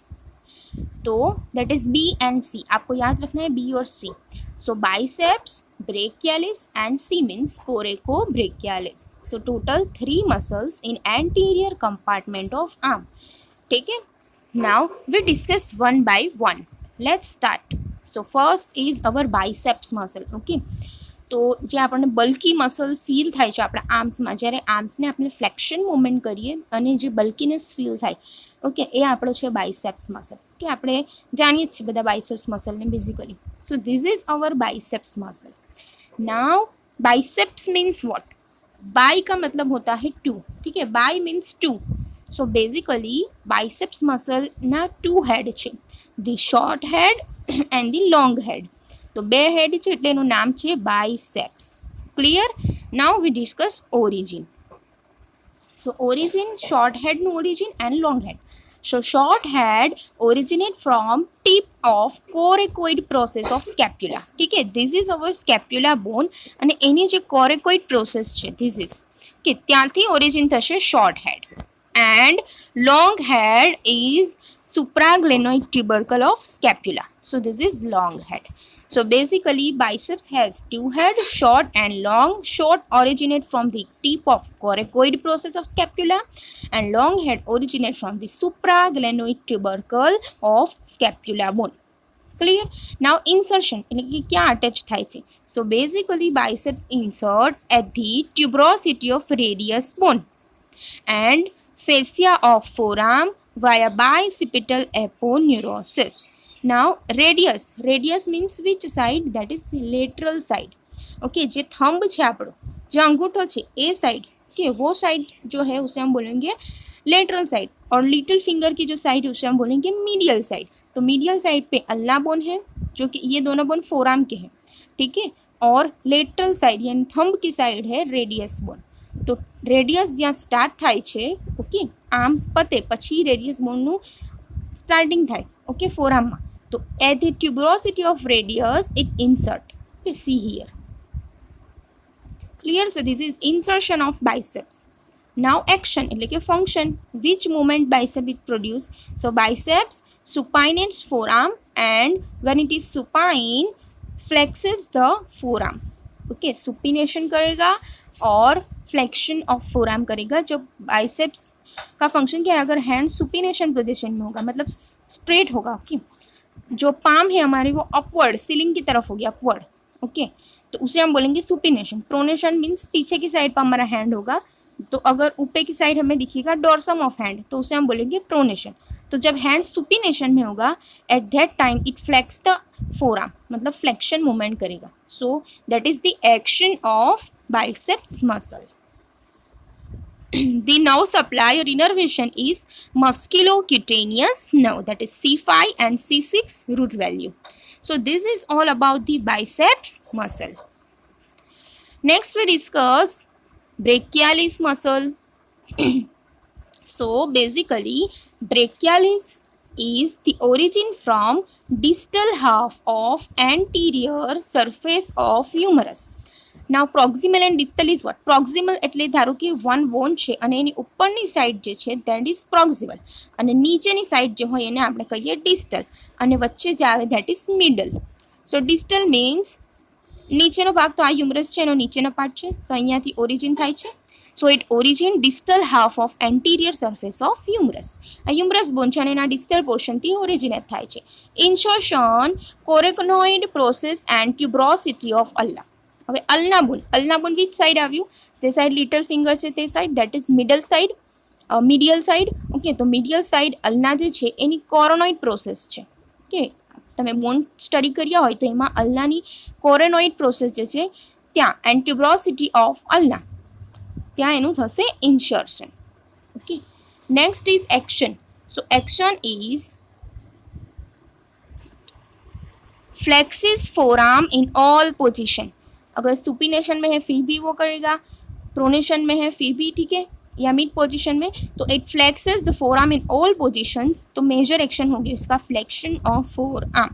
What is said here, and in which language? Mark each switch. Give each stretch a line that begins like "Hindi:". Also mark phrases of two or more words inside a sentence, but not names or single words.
Hindi: तो
English: that is B and C.
Hindi: आपको याद रखना है बी और सी.
English: so biceps, brachialis and C means coracobrachialis. so total 3 muscles in anterior compartment of arm.
Hindi: ठीक है.
English: now we discuss one by one. let's start. so first is our biceps muscle.
Gujarati: ओके, तो જે આપણને
English: bulky muscle
Gujarati: ફીલ થાય છે આપણા આર્મ્સમાં, જ્યારે આર્મ્સને આપણે
English: flexion movement
Gujarati: કરીએ અને જે બલ્કીનેસ ફીલ થાય, ઓકે, એ આપણો છે
English: biceps muscle.
Gujarati: કે આપણે જાણીએ જ છીએ બધા બાઇસેપ્સ મસલને બેઝિકલી.
English: so this is our biceps muscle. now biceps means what?
Hindi: बाई का मतलब होता है टू. ठीक है,
English: bi means two. so basically biceps muscle ना 2 हेड છે, the short head and the long head.
Gujarati: તો 2 હેડ છે એટલે એનું નામ છે બાઇસેપ્સ. ક્લિયર?
English: now we discuss origin. So origin, short head no origin and long head. So short head originate from tip of coracoid process of scapula.
Hindi: ठीक है,
English: this is our scapula bone
Gujarati: અને એની જે
English: coracoid process છે, this is
Gujarati: કે ત્યાંથી
English: origin થશે short head. And long head is supraglenoid tubercle of scapula. So this is long head. So basically biceps has 2 head, short and long. Short originate from the tip of coracoid process of scapula and long head originate from the supraglenoid tubercle of scapula bone. Clear? Now insertion
Gujarati: એટલે કે ક્યાં અટેચ થાય છે?
English: So basically biceps insert at the tuberosity of radius bone and fascia of forearm via bicipital aponeurosis. Now radius means which side? That is lateral side.
Hindi: ओके, जे थंब है आपड़ो, जो अंगूठो है ए साइड, के वो साइड जो है उसे हम बोलेंगे
English: lateral side,
Hindi: और
English: little finger
Hindi: की जो साइड है उसे हम बोलेंगे
English: medial side.
Hindi: तो
English: medial side
Hindi: पे
English: ulna bone
Hindi: है, जो कि ये दोनों
English: bone forearm
Hindi: के हैं. ठीक है, और
English: lateral side
Hindi: यानी थंब की साइड है
English: radius bone.
Gujarati: तो रेडियस જ્યાં સ્ટાર્ટ થાય છે, ઓકે, આર્મ્સ પતે પછી રેડિયસ બોનનું સ્ટાર્ટિંગ થાય, ઓકે, ફોરામમાં.
English: તો at the tuberosity of radius it insert. okay, see here. clear? so this is insertion of biceps. Now action
Gujarati: એટલે કે
English: function, which movement bicep it produce? So biceps supinates forearm and when it is supine flexes the forearm. Okay, supination
Hindi: करेगा और
English: flexion of forearm करेगा.
Hindi: जो बाइसेप्स का फंक्शन क्या है? अगर हैंड
English: supination position
Hindi: में होगा मतलब स्ट्रेट होगा. ओके, जो पाम है हमारी वो अपवर्ड सीलिंग की तरफ होगी, अपवर्ड. ओके, तो उसे हम बोलेंगे सुपिनेशन. प्रोनेशन मीन्स पीछे की साइड पर हमारा हैंड होगा. तो अगर ऊपर की साइड हमें दिखेगा
English: dorsum of hand,
Hindi: तो उसे हम बोलेंगे प्रोनेशन. तो जब
English: hand supination
Hindi: में होगा
English: at that time it flex the forearm, मतलब flexion movement करेगा. so that is the action of biceps muscle. The nerve supply or innervation is musculocutaneous nerve, that is C5 and C6 root value. So this is all about the biceps muscle. Next we discuss brachialis muscle. So basically brachialis is the origin from distal half of anterior surface of humerus. now proximal and distal is what?
Gujarati: પ્રોક્સિમલ એટલે ધારો કે
English: one bone
Gujarati: છે અને એની ઉપરની સાઈડ જે છે
English: that is proximal,
Gujarati: અને નીચેની સાઈડ જે હોય એને આપણે કહીએ ડિસ્ટલ, અને વચ્ચે જે આવે
English: that is middle. so distal means
Gujarati: નીચેનો ભાગ, તો આ હ્યુમરસ છે એનો નીચેનો પાર્ટ છે, તો અહીંયાથી ઓરિજિન થાય છે.
English: So it origin distal half of anterior surface of humerus.
Gujarati: આ
English: humerus bone
Gujarati: છે અને એના
English: distal portion
Gujarati: થી originate થાય છે.
English: Insertion coracoid process and tuberosity of ulna.
Gujarati: હવે
English: ulna bone which side
Gujarati: આવ્યું? જે સાઈડ
English: little finger
Gujarati: છે તે સાઈડ,
English: that is middle side, medial side.
Gujarati: ઓકે, તો
English: medial side ulna
Gujarati: જે છે એની
English: coracoid process
Gujarati: છે. ઓકે, તમે
English: bone study
Gujarati: કર્યા હોય તો એમાં અલ્નાની
English: coronoid process
Gujarati: જે છે ત્યાં
English: and tuberosity of ulna
Gujarati: ત્યાં એનું થશે ઇન્સર્શન.
English: okay, next is action. so action is flexes forearm in all position.
Hindi: अगर सुपिनेशन में है फिर भी वो करेगा, प्रोनेशन में है फिर भी ठीक है, या
English: mid position
Hindi: में, तो
English: it flexes the forearm in all positions.
Hindi: तो
English: major action
Hindi: होगी उसका
English: flexion of forearm.